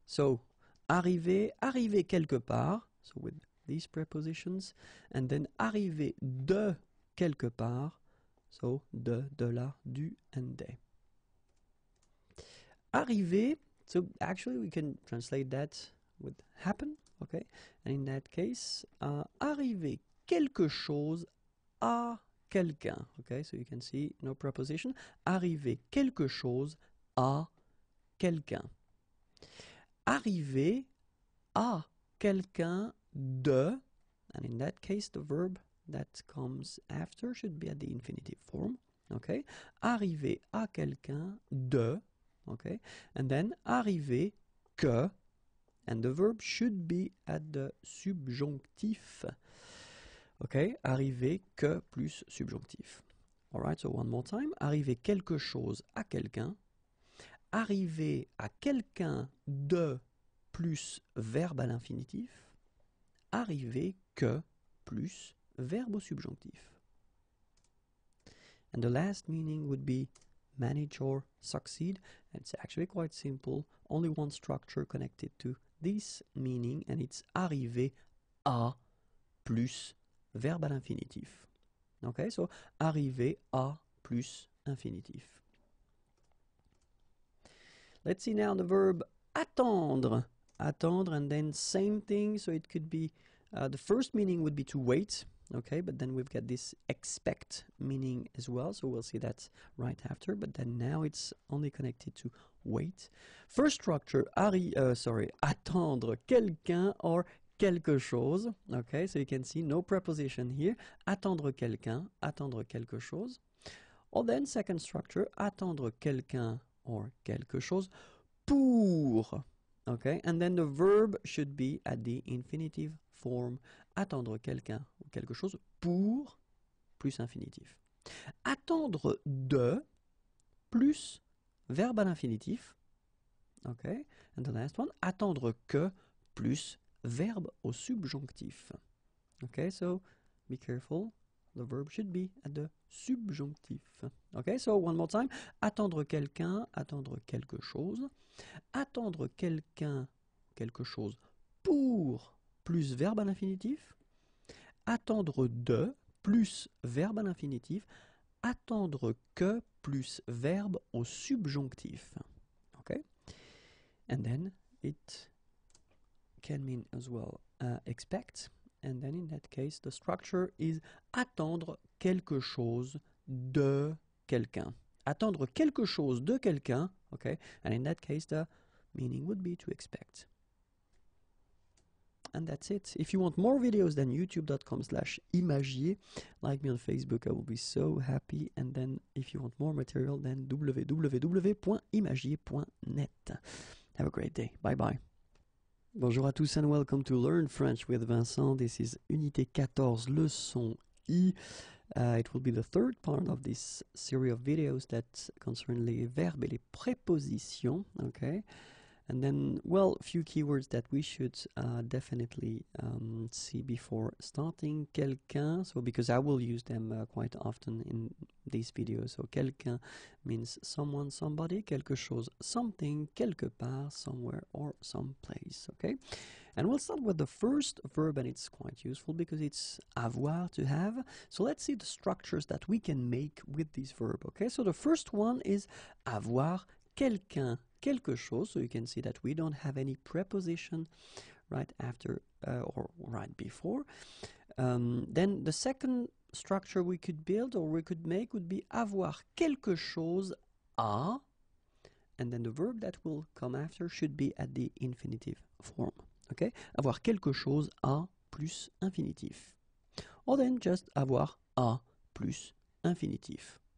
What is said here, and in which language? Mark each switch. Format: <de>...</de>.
<fr>So, arriver, arriver quelque part,</fr> <en>so with these prepositions, and then</en> <fr>arriver de quelque part, so de la, du, and des.</fr> <en>Arriver, so actually we can translate that with happen, okay? And in that case,</en> <fr>arriver quelque chose à quelqu'un,</fr> <en>okay? So you can see no preposition.</en> <fr>Arriver quelque chose à quelqu'un. Arriver à quelqu'un de,</fr> <en>and in that case the verb that comes after should be at the infinitive form, okay?</en> <fr>Arriver à quelqu'un de,</fr> <en>okay? And then</en> <fr>arriver que</fr> <en>and the verb should be at the subjonctif.</en> <fr>Okay, arriver que plus subjonctif.</fr> <en>Alright, so one more time.</en> <fr>Arriver quelque chose à quelqu'un. Arriver à quelqu'un de plus verbe à l'infinitif. Arriver que plus verbe au subjonctif.</fr> <en>And the last meaning would be manage or succeed. And it's actually quite simple. Only one structure connected to this meaning, and it's</en> <fr>arriver à plus verbe à l'infinitif. Okay, so arriver à plus infinitif.</fr> <en>Let's see now the verb attendre. Attendre, and then same thing. So it could be, the first meaning would be to wait. Okay, but then we've got this expect meaning as well. So we'll see that right after. But then now it's only connected to wait. First structure,</en> <fr>attendre quelqu'un</fr> <en>or quelque chose. Okay, so you can see no preposition here.</en> <fr>Attendre quelqu'un, attendre quelque chose.</fr> <en>Or then second structure,</en> <fr>attendre quelqu'un or quelque chose pour.</fr> <en>Okay, and then the verb should be at the infinitive form.</en> <fr>Attendre quelqu'un ou quelque chose pour plus infinitif. Attendre de plus verbe à l'infinitif. Okay,</fr> <en>and the last one,</en> <fr>attendre que plus verbe au subjonctif.</fr> <en>Okay, so be careful. The verb should be at the subjonctif. Okay, so one more time.</en> <fr>Attendre quelqu'un, attendre quelque chose. Attendre quelqu'un, quelque chose pour plus verbe à l'infinitif. Attendre de plus verbe à l'infinitif. Attendre que plus verbe au subjonctif.</fr> <en>Okay, and then it can mean as well expect. And then in that case, the structure is</en> <fr>attendre quelque chose de quelqu'un. Attendre quelque chose de quelqu'un, okay?</fr> <en>And in that case, the meaning would be to expect. And that's it. If you want more videos, then youtube.com/imagier. Like me on Facebook, I will be so happy. And then if you want more material, then www.imagier.net. Have a great day. Bye bye.</en> <fr>Bonjour à tous</fr> <en>and welcome to Learn French with Vincent. This is Unité 14, leçon I. It will be the third part of this series of videos that concern</en> <fr>les verbes et les prépositions.</fr> <en>Okay, and then, well, a few keywords that we should definitely see before starting. Quelqu'un, so because I will use them quite often in these videos. So quelqu'un means someone, somebody. Quelque chose, something. Quelque part, somewhere, or someplace. Okay, and we'll start with the first verb, and it's quite useful because it's avoir, to have. So let's see the structures that we can make with this verb. Okay, so the first one is</en> <fr>avoir quelqu'un, quelque chose.</fr> <en>So you can see that we don't have any preposition right after or right before. Then the second structure we could build or we could make would be</en> <fr>avoir quelque chose à,</fr> <en>and then the verb that will come after should be at the infinitive form.</en> <fr>Okay, avoir quelque chose à plus infinitif.</fr> <en>Or then just</en> <fr>avoir à plus infinitif.</fr>